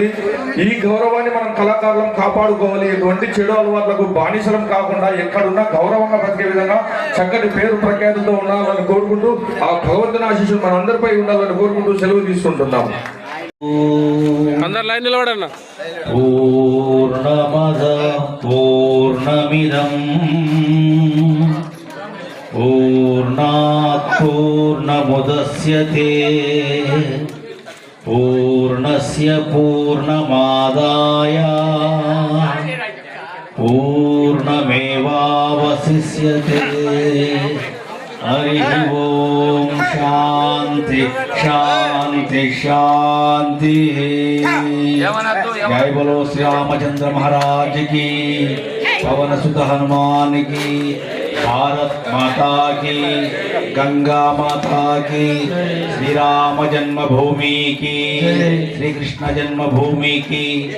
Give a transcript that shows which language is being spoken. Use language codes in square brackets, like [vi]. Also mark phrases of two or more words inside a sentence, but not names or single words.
[te] ఈ గౌరవాన్ని మనం కళాకారులను కాపాడుకోవాలి. ఎటువంటి చెడు అలవాట్లకు బానిసలం కాకుండా ఎక్కడున్నా గౌరవంగా బ్రతికే విధంగా చక్కటి పేరు ప్రఖ్యాతులతో ఉండాలని కోరుకుంటూ, ఆ భగవంతుని ఆశీస్సులు మనందరిపై ఉండాలని కోరుకుంటూ సెలవు తీసుకుంటున్నాము. అందరు లైన్ నిలబడన్న. [sa] పూర్ణమద పూర్ణమిదం పూర్ణా मुदस्यते पूर्णस्य पूर्णमादाय पूर्णमेवावशिष्यते हरिः ओम शांति शांति शांति। [hi] जय बोलो श्री रामचंद्र महाराज की, पवन सुत हनुमान की, भारत माता की, गंगा माता की, श्री राम जन्मभूमि की, श्री कृष्ण जन्मभूमि की।